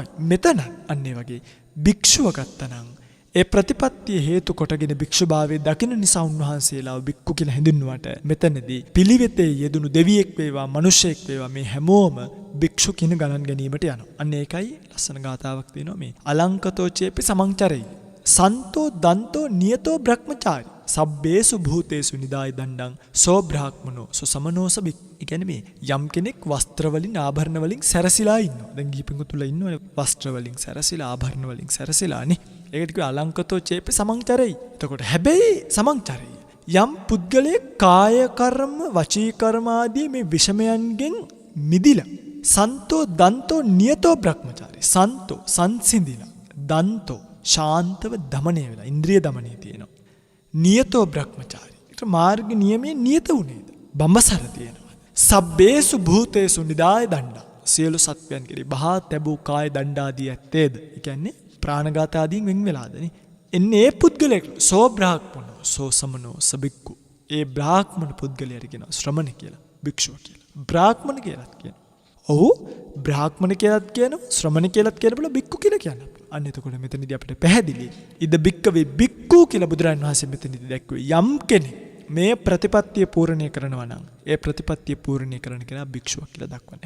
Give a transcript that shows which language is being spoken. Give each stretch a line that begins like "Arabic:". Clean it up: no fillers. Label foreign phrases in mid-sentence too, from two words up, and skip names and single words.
Sinhala: මෙතන අන්නේ වගේ භික්ෂුව ගත්තනම් ඒ ප්‍රතිපත්තිය හේතු කොටගෙන භික්ෂුභාවයේ දකින නිසා උන්වහන්සේලාව භික්ඛු කියලා හැඳින්වුවට මෙතනදී පිළිවෙතේ යෙදුණු දෙවියෙක් වේවා මිනිසෙක් වේවා මේ හැමෝම භික්ෂු කින ගණන් ගැනීමට යනවා. අන්න ඒකයි ලස්සන ගාතාවක් තියෙනවා මේ
Pali: අලංකතෝ චේපි සමංචරේ සන්තෝ දන්තෝ නියතෝ බ්‍රහ්මචාරි සබ්බේසු භූතේසු නිදාය දණ්ඩං සෝ බ්‍රාහ්මනෝ සෝ සමනෝස බික්.
Sinhala: ඒ කියන්නේ මේ යම් කෙනෙක් වස්ත්‍ර වලින් ආභරණ වලින් සැරසිලා ඉන්නවා. දැන් ගිහිපිඟු තුල ඉන්නවනේ වස්ත්‍ර වලින් සැරසිලා ආභරණ වලින් සැරසිලානේ. ඒකට කිව්ව
Pali: අලංකතෝ චේපි සමංචරේ.
Sinhala: එතකොට හැබැයි සමංචරේ යම් පුද්ගලයෙක් කාය කර්ම වචී කර්ම ආදී මේ විෂමයන්ගෙන් මිදිලා
Pali: සන්තෝ දන්තෝ නියතෝ බ්‍රහ්මචාරි සන්තෝ
Sinhala: සංසිඳිලා දන්තෝ ශාන්තව දමණය වෙලා ඉන්ද්‍රිය දමණය තියෙනවා.
Pali: නියතෝ බ්‍රහ්මචාරි.
Sinhala: ඒකට මාර්ග නියමයේ නියත උනේද? බඹසර තියෙනවා.
Pali: සබ්බේසු භූතේසු නිදාය දණ්ඩා.
Sinhala: සියලු සත්වයන් කෙරෙහි බහා තැබූ කාය දණ්ඩාදී ඇත්තේද? ඒ කියන්නේ ප්‍රාණඝාත ආදීන් වෙන් වෙලාදනේ. එන්නේ ඒ පුද්ගලයෙක්
Pali: සෝ බ්‍රාහ්මනෝ සෝ සමනෝ සබික්කු.
Sinhala: ඒ බ්‍රාහ්මණ පුද්ගලයාට කියනවා ශ්‍රමණ කියලා, භික්ෂුව කියලා. බ්‍රාහ්මණ කියලාත් කියනවා. ඔව් බ්‍රාහ්මණ කියලාත් කියනවා, ශ්‍රමණ කියලාත් කියනවා, භික්ඛු කියලා කියනවා. අන්න එතකොට මෙතනදී අපිට පැහැදිලි
Pali: ඉද භික්ඛවේ
Sinhala: භික්ඛු කියලා බුදුරජාණන් වහන්සේ මෙතනදී දැක්වේ. යම් කෙනෙක් මේ ප්‍රතිපත්තිය පූර්ණණය කරනවා නම් ඒ ප්‍රතිපත්තිය පූර්ණණය කරන කෙනා භික්ෂුවක් කියලා දක්වන්නේ.